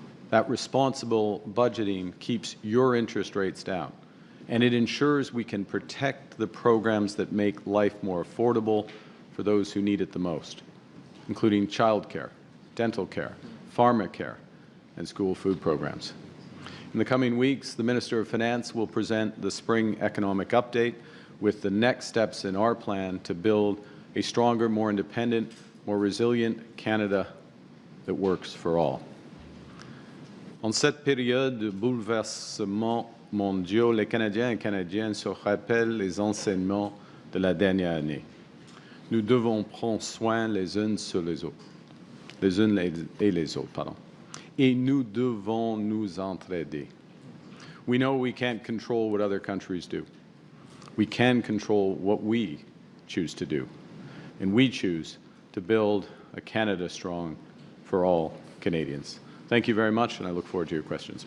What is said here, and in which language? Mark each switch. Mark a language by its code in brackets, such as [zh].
[en] That responsible budgeting keeps your interest rates down, and it ensures we can protect the programs that make life more affordable for those who need it the most, including childcare, dental care, pharmacare, and school food programs. In the coming weeks, the Minister of Finance will present the Spring Economic Update with the next steps in our plan to build a stronger, more independent, more resilient Canada that works for all. [fr] En cette période de bouleversements mondiaux, les Canadiens et Canadiennes se rappellent les enseignements de la dernière année. Nous devons prendre soin les uns sur les autres, les unes et les autres, pardon. Et nous devons nous entraider. [en] We know we can't control what other countries do. We can control what we choose to do. And we choose to build a Canada strong for all Canadians. Thank you very much, and I look forward to your questions.